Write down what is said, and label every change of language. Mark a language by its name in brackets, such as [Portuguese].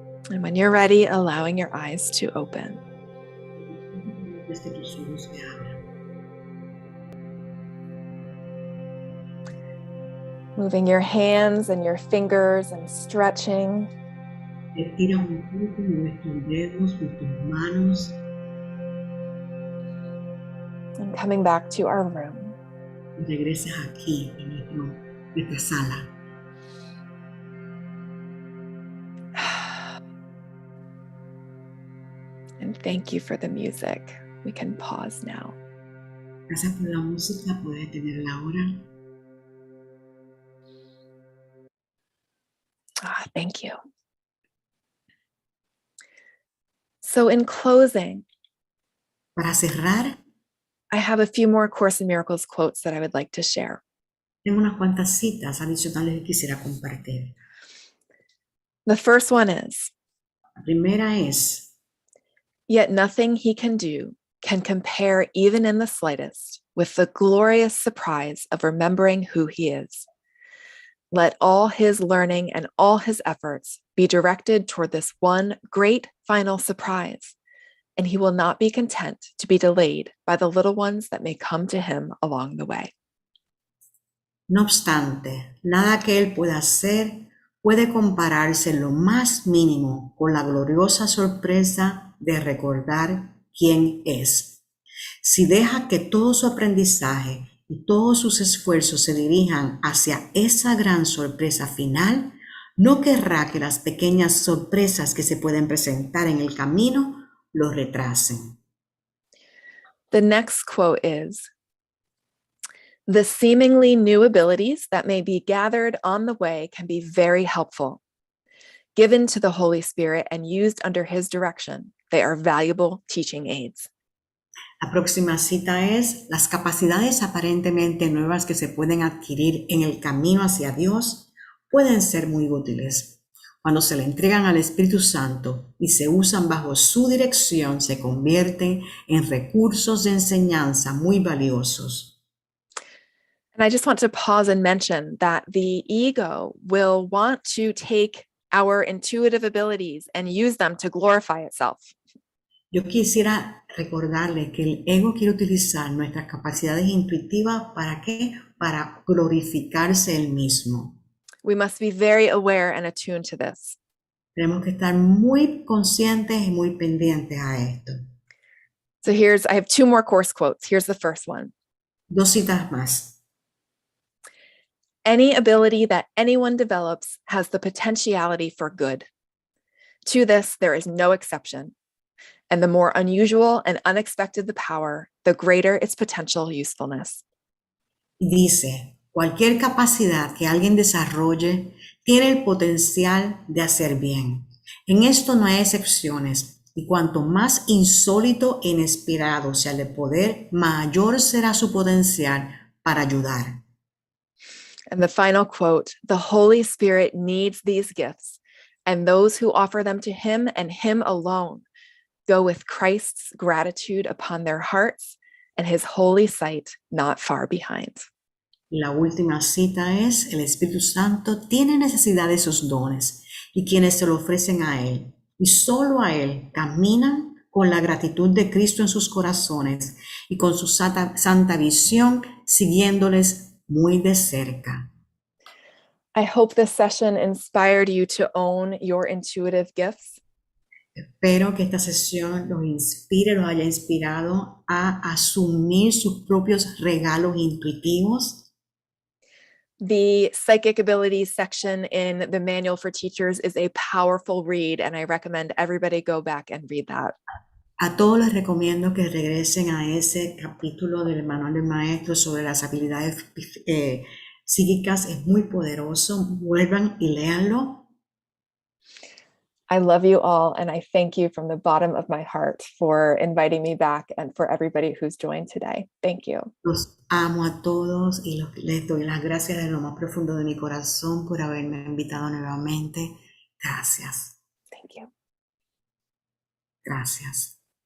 [English] And when you're ready, allowing your eyes to open. [Spanish] Desde tus ojos se abran. [English] Moving your hands and your fingers and stretching. [Spanish] Estira un poco, mueves tus dedos, con tus manos. [English] And coming back to our room. [Spanish] Y regresas aquí, en nuestra sala. [English] And thank you for the music. We can pause now. [Spanish] Gracias por la música, puedes detenerla ahora. [English] Thank you. So in closing, [Spanish] Para cerrar, [English] I have a few more Course in Miracles quotes that I would like to share. [Spanish] tengo unas cuantas citas adicionales que quisiera compartir. [English] The first one is, [Spanish] La primera es, [English] yet nothing he can do can compare even in the slightest with the glorious surprise of remembering who he is. Let all his learning and all his efforts be directed toward this one great final surprise, and he will not be content to be delayed by the little ones that may come to him along the way. [Spanish] no obstante, nada que él pueda hacer puede compararse en lo más mínimo con la gloriosa sorpresa de recordar quién es. Si deja que todo su aprendizaje y todos sus esfuerzos se dirijan hacia esa gran sorpresa final, no querrá que las pequeñas sorpresas que se pueden presentar en el camino lo retrasen. [English] The next quote is, the seemingly new abilities that may be gathered on the way can be very helpful. Given to the Holy Spirit and used under his direction, they are valuable teaching aids. [Spanish] La próxima cita es, las capacidades aparentemente nuevas que se pueden adquirir en el camino hacia Dios pueden ser muy útiles. Cuando se le entregan al Espíritu Santo y se usan bajo su dirección, se convierten en recursos de enseñanza muy valiosos. [English] And I just want to pause and mention that the ego will want to take our intuitive abilities and use them to glorify itself. [Spanish] Yo quisiera recordarle que el ego quiere utilizar nuestras capacidades intuitivas, ¿para qué? Para glorificarse él mismo. [English] We must be very aware and attuned to this. [Spanish] Tenemos que estar muy conscientes y muy pendientes a esto. [English] So I have 2 more course quotes. Here's the first one. [Spanish] 2 citas más. [English] Any ability that anyone develops has the potentiality for good. To this, there is no exception. And the more unusual and unexpected the power, the greater its potential usefulness. [Spanish] Dice, cualquier capacidad que alguien desarrolle tiene el potencial de hacer bien. En esto no hay excepciones, y cuanto más insólito e inesperado sea el poder, mayor será su potencial para ayudar. [English] And the final quote, the Holy Spirit needs these gifts, and those who offer them to him and him alone go with Christ's gratitude upon their hearts and his holy sight not far behind. [Spanish] La última cita es, el Espíritu Santo tiene necesidad de esos dones, y quienes se lo ofrecen a él, y solo a él, caminan con la gratitud de Cristo en sus corazones y con su santa visión, siguiéndoles muy de cerca. [English] I hope this session inspired you to own your intuitive gifts. [Spanish] Espero que esta sesión los inspire, los haya inspirado a asumir sus propios regalos intuitivos. [English] The psychic abilities section in the manual for teachers is a powerful read, and I recommend everybody go back and read that. [Spanish] A todos les recomiendo que regresen a ese capítulo del manual del maestro sobre las habilidades psíquicas. Es muy poderoso. Vuelvan y léanlo. [English] I love you all, and I thank you from the bottom of my heart for inviting me back and for everybody who's joined today. Thank you. [Spanish] Los amo a todos y les doy las gracias de lo más profundo de mi corazón por haberme invitado nuevamente. Gracias. [English] Thank you. [Spanish] Gracias.